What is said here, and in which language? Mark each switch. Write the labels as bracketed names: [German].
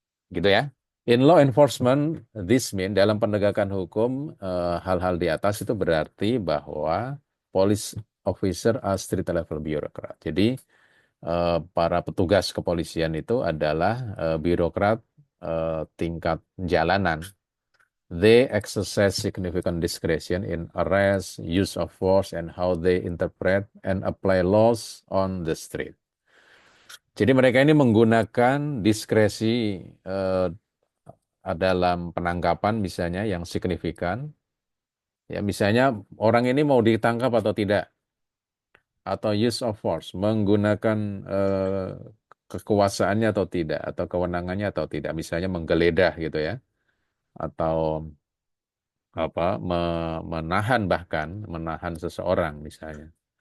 [Indonesian] Gitu ya. [English] In law enforcement, this mean [Indonesian] dalam penegakan hukum, hal-hal di atas itu berarti bahwa [English] police officer are street level bureaucrat. [Indonesian] Jadi para petugas kepolisian itu adalah birokrat tingkat jalanan. [English] They exercise significant discretion in arrest, use of force, and how they interpret and apply laws on the street. [Indonesian] Jadi mereka ini menggunakan diskresi eh, dalam penangkapan misalnya yang signifikan. Ya, misalnya orang ini mau ditangkap atau tidak, atau use of force, menggunakan kekuasaannya atau tidak, atau kewenangannya atau tidak, misalnya menggeledah gitu ya, atau menahan, bahkan menahan seseorang misalnya.